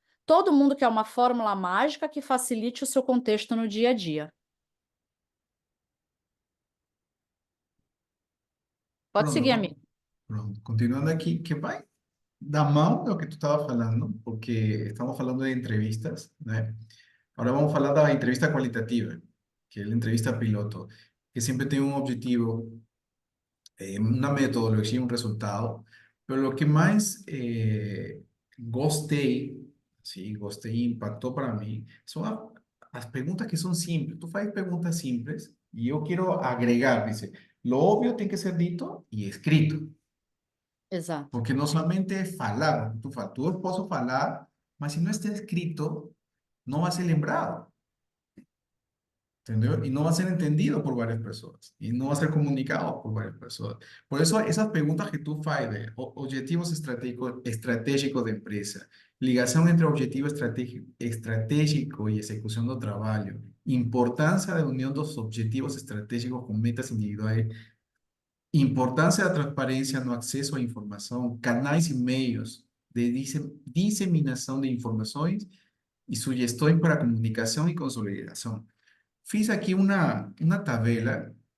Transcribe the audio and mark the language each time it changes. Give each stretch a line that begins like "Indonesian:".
Portuguese: Todo mundo quer uma fórmula mágica que facilite o seu contexto no dia a dia. Pode seguir, Pronto, amigo. pronto. Continuando aqui, que vai da mão do que tu estava falando, porque estamos falando de entrevistas, né?
Spanish: Ahora vamos a
Portuguese: falar da entrevista qualitativa,
Spanish: que es la entrevista piloto, que siempre tiene un objetivo, una metodología, un resultado. Pero lo que más gostei, sí, gostei, impactó para mí, son las preguntas que son simples. Tú haces preguntas simples y yo quiero agregar, dice, lo obvio tiene que ser dito y escrito,
Portuguese: Exato.
Spanish: porque no solamente es falar, tú
Portuguese: posso falar, mas
Spanish: si no está escrito, no va a ser lembrado. ¿Entendeu? Y no va a ser entendido por varias personas y no va a ser comunicado por varias personas. Por eso esas preguntas que tú haces de objetivos estratégicos de empresa, ligación entre objetivo estratégico y ejecución del trabajo, importancia de unión de los objetivos estratégicos con metas individuales,
Portuguese: importancia da transparência no acesso à informação, canais e meios de disseminação de informações e sugestões para comunicação e consolidação. Fiz aqui uma tabela